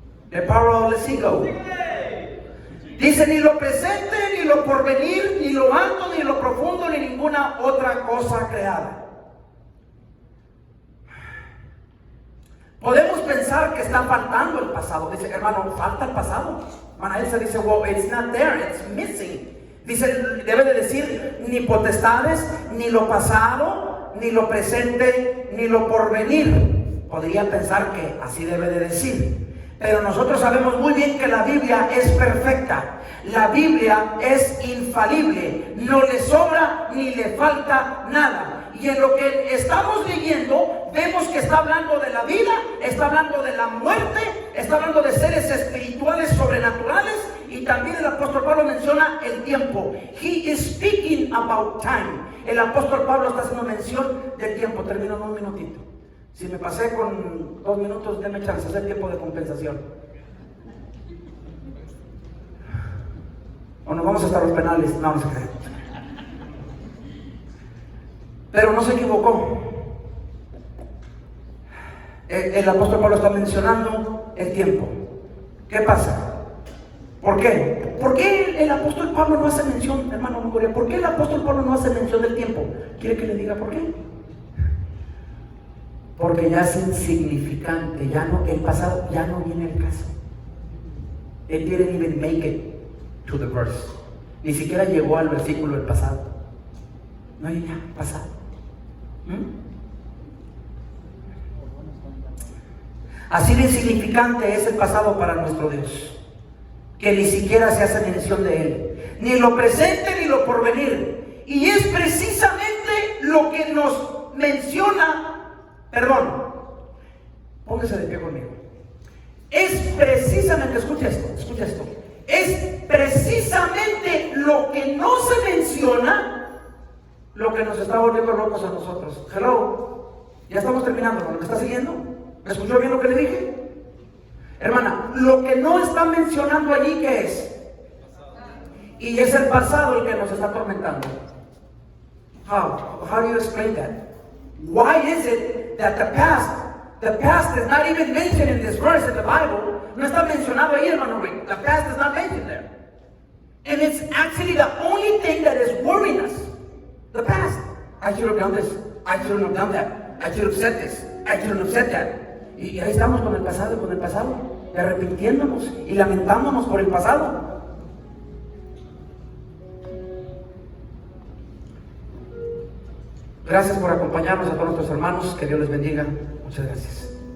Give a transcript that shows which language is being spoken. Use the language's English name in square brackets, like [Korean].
[English] The power of the ego. [Spanish] Dice: ni lo presente, ni lo porvenir, ni lo alto, ni lo profundo, ni ninguna otra cosa creada. Podemos pensar que está faltando el pasado. Dice, hermano, falta el pasado. Hermana Elsa dice, [English] well, it's not there, it's missing. [Spanish] Dice, debe de decir, ni potestades, ni lo pasado, ni lo presente, ni lo porvenir. Podría pensar que así debe de decir. Pero nosotros sabemos muy bien que la Biblia es perfecta. La Biblia es infalible. No le sobra ni le falta nada. Y en lo que estamos leyendo, vemos que está hablando de la vida, está hablando de la muerte, está hablando de seres espirituales sobrenaturales. Y también el apóstol Pablo menciona el tiempo. [English] He is speaking about time. [Spanish] El apóstol Pablo está haciendo mención del tiempo. Termino en un minutito. Si me pasé con 2 minutos, denme chance, es el tiempo de compensación. O nos vamos hasta los penales. No se cree. Pero no se equivocó. El apóstol Pablo está mencionando el tiempo. ¿Qué pasa? ¿Por qué? ¿Por qué el apóstol Pablo no hace mención, hermano Mongolia? ¿Por qué el apóstol Pablo no hace mención del tiempo? ¿Quiere que le diga por qué? Porque ya es insignificante, ya no, el pasado ya no viene al caso. [English] It didn't even make it to the verse. [Spanish] Ni siquiera llegó al versículo del pasado. No hay ya pasado. Así de insignificante es el pasado para nuestro Dios, que ni siquiera se hace mención de él, ni lo presente ni lo porvenir. Y es precisamente lo que nos menciona. Perdón, póngase de pie conmigo. Es precisamente, escucha esto. Es precisamente lo que no se menciona, lo que nos está volviendo locos a nosotros. Hello, ya estamos terminando. ¿Me está siguiendo? ¿Me escuchó bien lo que le dije? Hermana, lo que no está mencionando allí, ¿qué es? Y es el pasado el que nos está atormentando. [English] How do you explain that? Why is it that the past is not even mentioned in this verse in the Bible? [Spanish] No está mencionado ahí, hermano Rick. [English] The past is not mentioned there. And it's actually the only thing that is worrying us. The past. I should have done this. I shouldn't have done that. I should have said this. I shouldn't have said that. [Spanish] Y ahí estamos con el pasado, y arrepintiéndonos y lamentándonos por el pasado. Gracias por acompañarnos a todos nuestros hermanos. Que Dios les bendiga. Muchas gracias.